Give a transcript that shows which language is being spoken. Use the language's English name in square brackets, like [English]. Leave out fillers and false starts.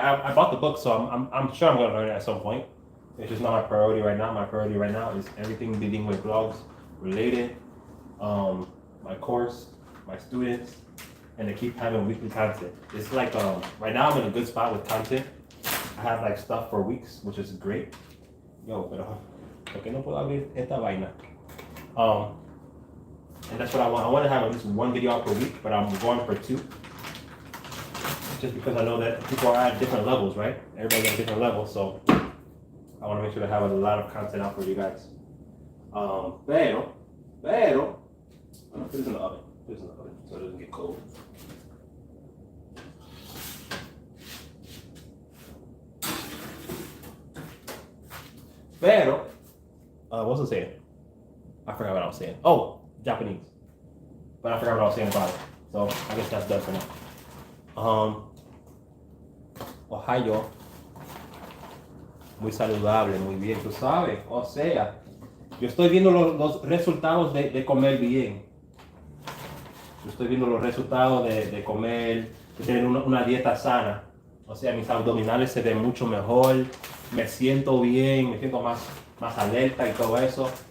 [English] I bought the book, so I'm sure I'm gonna learn it at some point. It's just not my priority right now. My priority right now is everything Bilingue blogs related, my course, my students, and to keep having weekly content. It's like right now I'm in a good spot with content. I have like stuff for weeks, which is great. [Spanish] Yo, pero ¿por qué no puedo abrir esta vaina? [English] And that's what I want. I want to have at least one video out per week, but I'm going for 2. Just because I know that people are at different levels, right? Everybody's at different levels, so I want to make sure to have a lot of content out for you guys. Pero, I'm gonna put this in the oven. So it doesn't get cold. Pero, what's it saying? I forgot what I was saying. Oh, Japanese. But I forgot what I was saying about it. So I guess that's done for now. Ohio. [Spanish] Muy saludable, muy bien, tú sabes. O sea, yo estoy viendo los resultados de comer bien. Yo estoy viendo los resultados de comer, de tener una dieta sana. O sea, mis abdominales se ven mucho mejor, me siento bien, me siento más alerta y todo eso.